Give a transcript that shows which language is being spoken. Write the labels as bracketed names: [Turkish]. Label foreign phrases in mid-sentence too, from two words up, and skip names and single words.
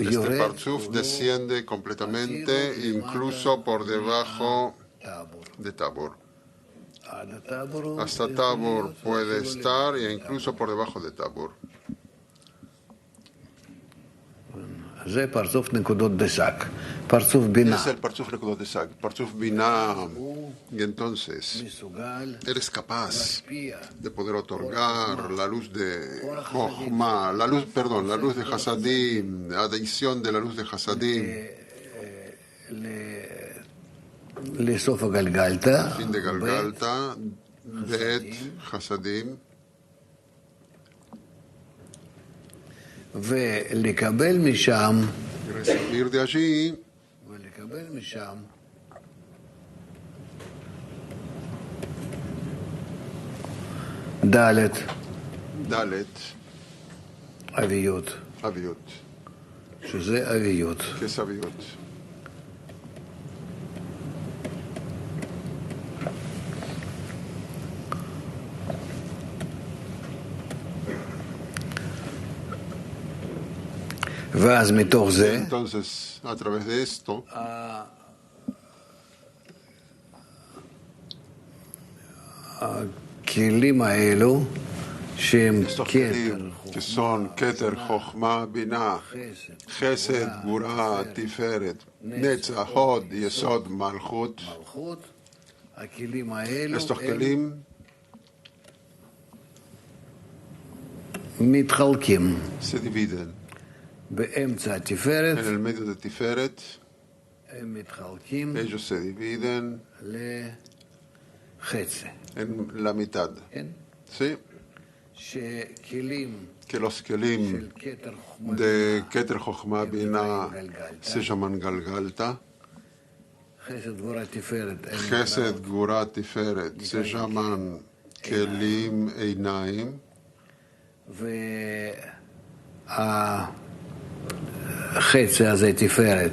[Spanish] este [Hebrew] יורד [Spanish] Parzuf desciende completamente, incluso por debajo [Hebrew] טאבור. [Spanish] de Tabor. [Hebrew] עד הטאבור הוא [Spanish] Hasta Tabor puede estar e incluso por debajo de Tabor. [Hebrew] זה פרצוף נקודות דסק. פרצוף בינה. [Spanish] Es el Parzuf Nekudot de Sag, Parzuf Binah. Y entonces, [Hebrew] מסוגל [Spanish] eres capaz [Hebrew] להשפיע [Spanish] de poder otorgar la luz de Jochma, la luz de Hasadim, adición de la luz de Hasadim, [Hebrew] לסוף הגלגלתא. [Spanish] fin de Galgalta, Bet, Hasadim, [Hebrew] ולקבל משם [Spanish] y recibir de allí [Hebrew] ומקבל משם ד' אביות, שזה אביות. [Spanish] ¿Qué es aviot? [Hebrew] ואז מתוך זה [Spanish] Entonces, a través de esto, [Hebrew] הכלים האלו שהם [Spanish] estos [Hebrew] כתר, [Spanish] kelim, que son Keter, Chochma, Binah, Chesed, Gura, Tiferet, Netzach, Hod, Yesod, Malchut, [Hebrew] מלכות, הכלים האלו [Spanish] estos [Hebrew] הם [Spanish] kelim [Hebrew] מתחלקים [Spanish] se dividen. [Hebrew] באמצע התפארת, [Spanish] En el medio de Tiferet, [Hebrew] הם מתחלקים [Spanish] ellos se dividen [Hebrew] לחצי. [Spanish] en la mitad. [Hebrew] כן? [Spanish] ¿Sí? [Hebrew] שכלים [Spanish] Que los kelim [Hebrew] של כתר חוכמה [Spanish] de Keter, Chochma, Binah se llaman Galgalta. [Hebrew] חסד גבורה תפארת הם [Spanish] Chesed, Gura, Tiferet se llaman [Hebrew] כלים עיניים. והחצי הזה תפארת